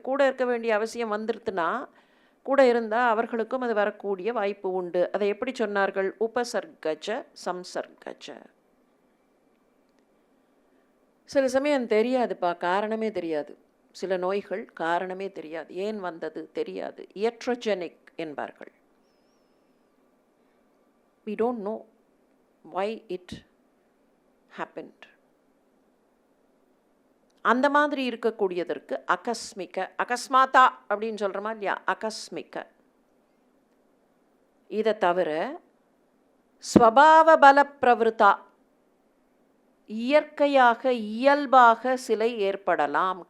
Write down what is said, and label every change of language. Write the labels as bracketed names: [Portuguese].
[Tamil] கூட இருக்க வேண்டிய அவசியம் வந்துருத்துனா கூட இருந்தால் அவர்களுக்கும் அது வரக்கூடிய வாய்ப்பு உண்டு. அதை எப்படி சொன்னார்கள்? உபசர்கஜ சம்சர்கஜ. சில சமயம் தெரியாதுப்பா, காரணமே தெரியாது. சில நோய்கள் காரணமே தெரியாது, ஏன் வந்தது தெரியாது. இயட்ரோஜெனிக் என்பார்கள். [English] we don't know why it happened. [Tamil] அந்த மாதிரி இருக்கக்கூடியதற்கு அகஸ்மிக, அகஸ்மாத்தா அப்படின்னு சொல்கிறோமா இல்லையா, அகஸ்மிக. இதை தவிர ஸ்வபாவ பல பிரவருத்தா, இயற்கையாக இயல்பாக சிலை ஏற்படலாம்.